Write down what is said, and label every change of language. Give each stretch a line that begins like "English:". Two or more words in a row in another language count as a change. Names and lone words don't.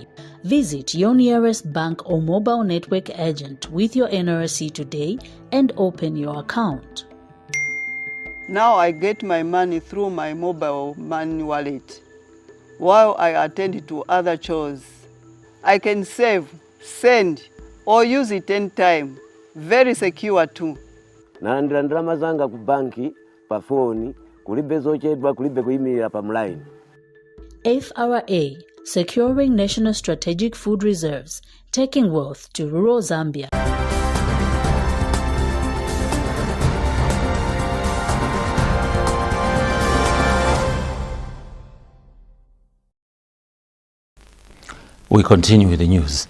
English: Visit your nearest bank or mobile network agent with your NRC today and open your account. Now I get my money through my mobile money wallet while I attend to other chores. I can save, send or use it anytime. Very secure too.
Nyanja: Nalandira ndalama zanga ku banki pa phone kulibe zochedwa kulibe kuyimirira pa mline.
English: FRA, securing national strategic food reserves, taking wealth to rural Zambia. We continue with the news.